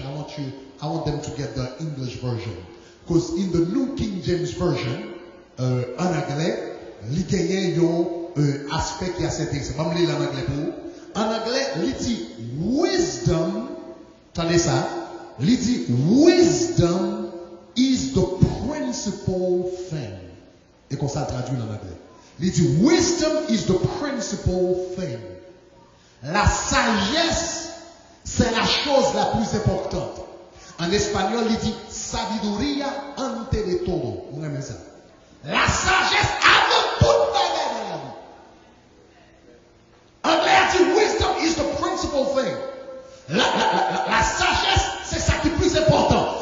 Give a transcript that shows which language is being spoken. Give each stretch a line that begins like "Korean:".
English: I want them to get the English version. Because in the New King James Version,
French: en anglais, il y a un aspect qui est assez intéressant. Je vais lire en anglais pour vous. En anglais, il dit wisdom. Attendez ça. Il dit
English: wisdom is the principal thing.
French: Et qu'on ça traduit en anglais. Il dit
English: wisdom is the principal thing.
French: La sagesse, c'est la chose la plus importante. En espagnol, il dit
Spanish: sabiduría ante de todo.
French: Vous aimez ça? La sagesse avant toute bagarre dans la vie. Anglais a dit
English: wisdom is the principal thing.
French: La sagesse, c'est ça qui est plus important.